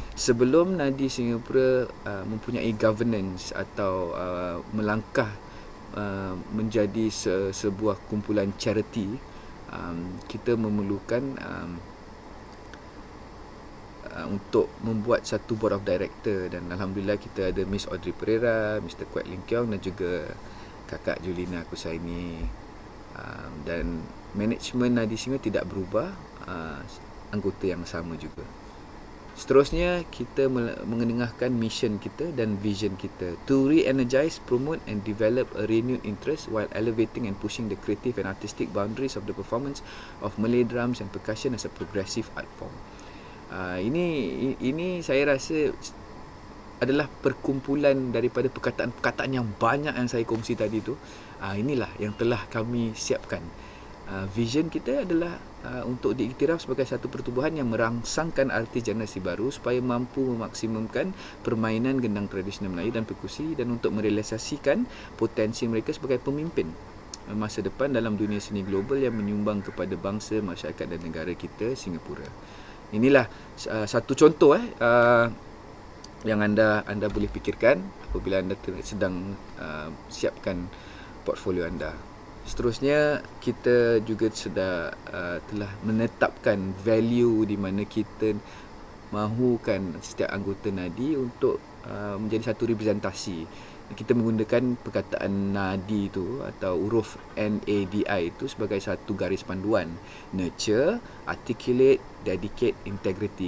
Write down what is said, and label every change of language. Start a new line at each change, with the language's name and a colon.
Malay: Sebelum Nadi Singapura mempunyai governance atau melangkah menjadi sebuah kumpulan charity, kita memerlukan untuk membuat satu board of director. Dan alhamdulillah kita ada Miss Audrey Pereira, Mr. Kwek Lim Kiong dan juga Kakak Julina Kusaini. Dan management Nadi Singapura tidak berubah, anggota yang sama juga. Seterusnya kita mengenengahkan mission kita dan vision kita
English: to re-energize, promote and develop a renewed interest while elevating and pushing the creative and artistic boundaries of the performance of Malay drums and percussion as a progressive art form.
Malay: Ini saya rasa adalah perkumpulan daripada perkataan-perkataan yang banyak yang saya kongsi tadi tu. Inilah yang telah kami siapkan. Vision kita adalah untuk diiktiraf sebagai satu pertubuhan yang merangsangkan artis generasi baru supaya mampu memaksimumkan permainan gendang tradisional Melayu dan perkusi, dan untuk merealisasikan potensi mereka sebagai pemimpin masa depan dalam dunia seni global yang menyumbang kepada bangsa, masyarakat dan negara kita Singapura. Inilah satu contoh yang anda boleh fikirkan apabila anda sedang siapkan portfolio anda. Seterusnya, kita juga telah menetapkan value di mana kita mahukan setiap anggota nadi untuk menjadi satu representasi. Kita menggunakan perkataan nadi itu atau huruf NADI itu sebagai satu garis panduan.
English: Nurture, articulate, dedicate, integrity.